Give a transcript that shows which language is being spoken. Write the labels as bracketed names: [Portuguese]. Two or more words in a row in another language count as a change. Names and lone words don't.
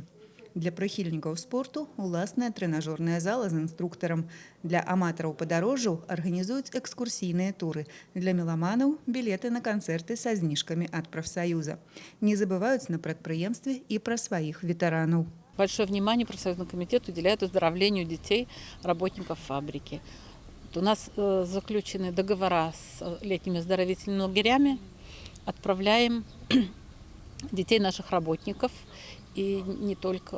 [Belarusian] Для прыхільнікаў спорту уласная трэнажорная зала з інструктарам. Для аматараў падарожжаў арганізуюць экскурсійныя туры. Для меламанаў білеты на канцэрты са зніжкамі ад прафсаюза. Не забываюць на прадпрыемстве і пра сваіх ветэранаў. [Russian] Большое внимание профсоюзный комитет уделяет оздоровлению детей, работников фабрики. У нас заключены договора с летними оздоровительными лагерями. Отправляем детей наших работников. И не только.